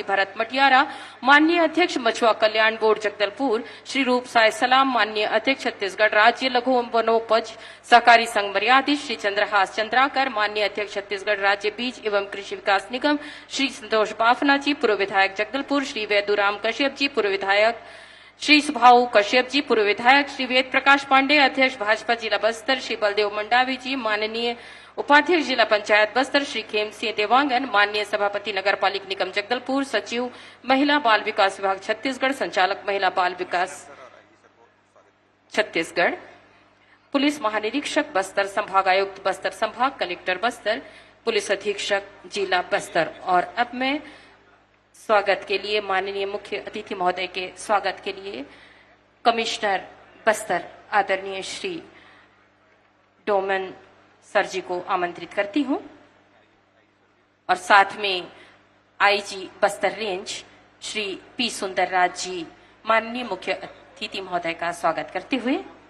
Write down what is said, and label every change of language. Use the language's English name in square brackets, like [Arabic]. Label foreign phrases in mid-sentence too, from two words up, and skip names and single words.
[Hindi] भरत मटियारा, माननीय अध्यक्ष मछुआ कल्याण बोर्ड जगदलपुर, श्री रूप साय सलाम, माननीय अध्यक्ष छत्तीसगढ़ राज्य लघु वनोपज सहकारी संघ मर्यादित, श्री चंद्रहास चंद्राकर, माननीय अध्यक्ष छत्तीसगढ़ राज्य बीज एवं कृषि विकास निगम, श्री संतोष बाफना जी, पूर्व विधायक जगदलपुर, श्री वैदुराम कश्यप जी, पूर्व विधायक, श्री सुभाऊ कश्यप जी, पूर्व विधायक, श्री वेद प्रकाश पांडे, अध्यक्ष भाजपा जिला बस्तर, श्री बलदेव मंडावी जी, माननीय उपाध्यक्ष जिला पंचायत बस्तर, श्री खेम सिंह देवांगन, माननीय सभापति नगर पालिक निगम जगदलपुर, सचिव महिला बाल विकास विभाग छत्तीसगढ़, संचालक महिला बाल विकास छत्तीसगढ़, पुलिस महानिरीक्षक बस्तर, संभाग आयुक्त बस्तर संभाग, कलेक्टर बस्तर, पुलिस अधीक्षक जिला बस्तर। और अब मैं स्वागत के लिए माननीय मुख्य अतिथि महोदय के स्वागत के लिए कमिश्नर बस्तर आदरणीय श्री डोमन सर जी को आमंत्रित करती हूं और साथ में आईजी बस्तर रेंज श्री पी सुंदर राज जी, माननीय मुख्य अतिथि महोदय का स्वागत करते हुए